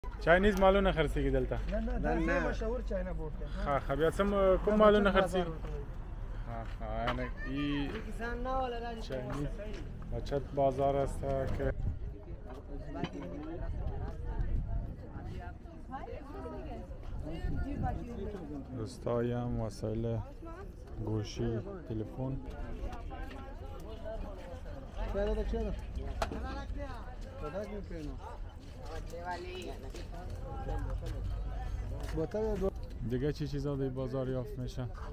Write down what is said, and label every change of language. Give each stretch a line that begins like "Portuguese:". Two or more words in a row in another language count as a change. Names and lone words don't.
Pashto: چاینیز مالونه خرڅېږي دلته؟ نه مشهور چاینا بورډ دی. ښه بیا کوم مالونه خرڅېږي؟
Persian: یعنی این چاینیز بچت بازار است که دوستایی هم وسایل گوشی تلفن دیگه چی چیزا در بازار یافت میشه؟